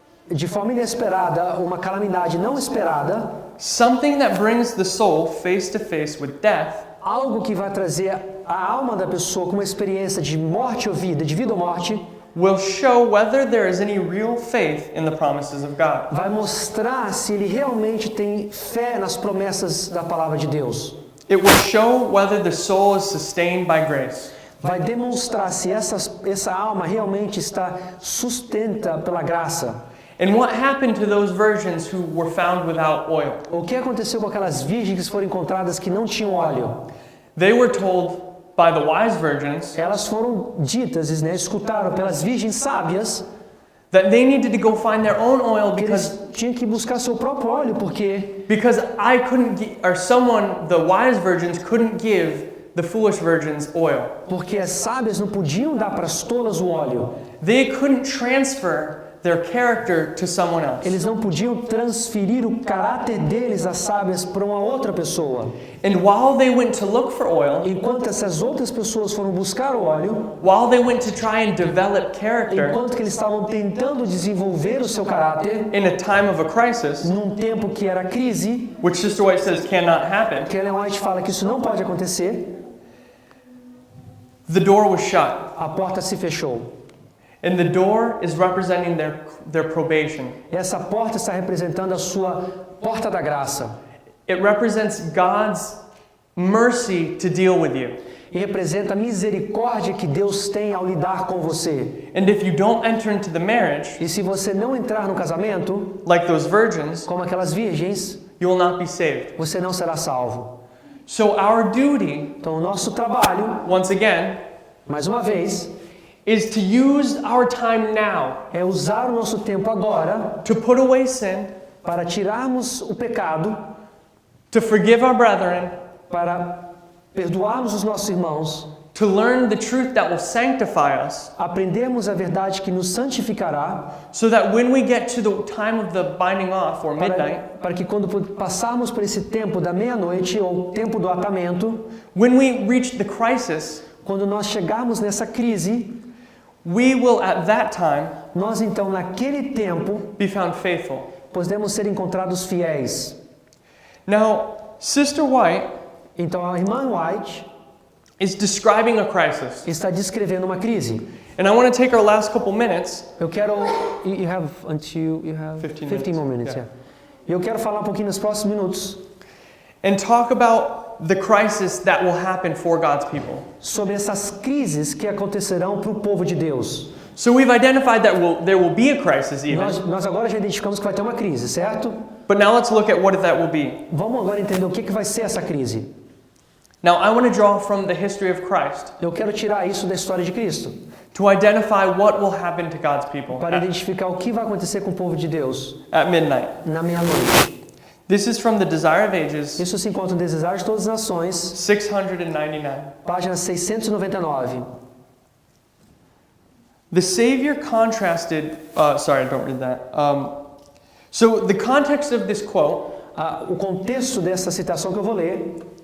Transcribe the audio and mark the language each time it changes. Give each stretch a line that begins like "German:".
Portuguese: de forma inesperada, uma calamidade não esperada,
English: something that brings the soul face to face with death,
Portuguese: algo que vai trazer a alma da pessoa com uma experiência de morte ou vida, de vida ou morte,
English: will show whether there is any real faith in the promises of God.
Portuguese: vai mostrar se ele realmente tem fé nas promessas da palavra de Deus.
English: It will show whether the soul is sustained by grace.
Portuguese: Vai demonstrar se essa alma realmente está sustenta pela graça.
English: And what happened to those virgins who were found without oil?
Portuguese: O que aconteceu com aquelas virgens que foram encontradas que não tinham óleo?
English: They were told by the wise virgins
Portuguese: Elas foram ditas, né, escutaram pelas virgens sábias
English: that they needed to go find their own oil
Portuguese: que
English: because
Portuguese: eles tinham que buscar seu próprio óleo porque
English: I couldn't the wise virgins couldn't give the foolish virgins oil.
Portuguese: porque as sábias não podiam dar para as tolas o óleo.
English: They couldn't transfer their character to someone else.
Portuguese: Eles não podiam transferir o caráter deles, as sábias, para uma outra pessoa.
English: And while they went to look for oil,
Portuguese: Enquanto essas outras pessoas foram buscar o óleo,
English: while they went to try and develop character
Portuguese: enquanto que eles estavam tentando desenvolver o seu caráter,
English: in a time of a crisis,
Portuguese: num tempo que era crise,
English: which Sister White says cannot happen,
Portuguese: que Ellen White fala que isso não pode acontecer,
English: the door was shut.
Portuguese: a porta se fechou.
English: And the door is representing their probation.
Portuguese: E essa porta está representando a sua porta da graça.
English: It represents God's mercy to deal with you.
Portuguese: E representa a misericórdia que Deus tem ao lidar com você.
English: And if you don't enter into the marriage,
Portuguese: E se você não entrar no casamento,
English: like those virgins,
Portuguese: como aquelas virgens,
English: you will not be saved.
Portuguese: você não será salvo.
English: So our duty,
Portuguese: Então, o nosso trabalho,
English: once again,
Portuguese: mais uma vez,
English: is to use our time now
Portuguese: é usar o nosso tempo agora
English: to put away sin,
Portuguese: para tirarmos o pecado,
English: to forgive our brethren,
Portuguese: para perdoarmos os nossos irmãos,
English: to learn the truth that will sanctify us,
Portuguese: aprendermos a verdade que nos santificará,
English: so that when we get to the time of the binding off or midnight,
Portuguese: para que quando passarmos por esse tempo da meia-noite ou tempo do atamento,
English: when we reach the crisis,
Portuguese: quando nós chegarmos nessa crise,
English: we will at that time
Portuguese: nós então naquele tempo
English: be found faithful.
Portuguese: podemos ser encontrados fiéis.
English: Now, Sister White
Portuguese: Então a irmã White
English: is describing a crisis.
Portuguese: está descrevendo uma crise.
English: And I want to take our last couple minutes.
Portuguese: Eu quero
English: you have until you have 15 more minutes, Yeah.
Portuguese: E eu quero falar um pouquinho nos próximos minutos
English: And talk about the crisis that will happen for God's people.
Portuguese: sobre essas crises que acontecerão para o povo de Deus.
English: So we've identified that there will be a crisis even.
Portuguese: Nós agora já identificamos que vai ter uma crise, certo?
English: But now let's look at what that will be.
Portuguese: Vamos agora entender o que vai ser essa crise.
English: Now I want to draw from the history of Christ
Portuguese: Eu quero tirar isso da história de Cristo,
English: to identify what will happen to God's people
Portuguese: para identificar o que vai acontecer com o povo de Deus
English: at midnight.
Portuguese: na meia-noite.
English: This is from the Desire of Ages,
Portuguese: Isso se encontra no Desejar de Todas as Nações,
English: 699.
Portuguese: página 699.
English: The Savior contrasted, sorry, don't read that. So the context of this quote
Portuguese: O contexto dessa citação que eu vou ler